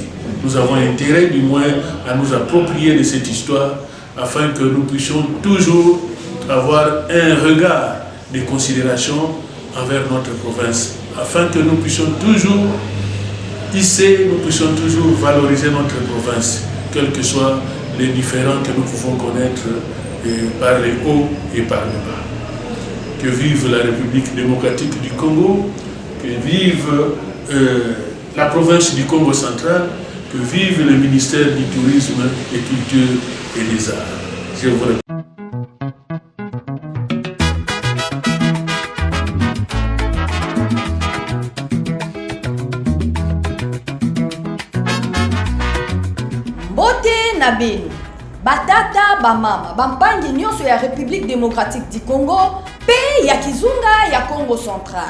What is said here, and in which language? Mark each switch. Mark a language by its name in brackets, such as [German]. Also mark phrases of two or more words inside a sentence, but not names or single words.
[French] Nous avons intérêt du moins à nous approprier de cette histoire afin que nous puissions toujours avoir un regard de considération envers notre province, afin que nous puissions toujours hisser, nous puissions toujours valoriser notre province, quels que soient les différends que nous pouvons connaître par les hauts et par les bas. Que vive la République démocratique du Congo, que vive la province du Congo central, que vive le ministère du Tourisme, des Cultures et des Arts. Je vous remercie. [Lingala] Mbote na benu, batata bamama, bampangi nyonso ya République démocratique du Congo, pe ya Kizunga ya Congo central.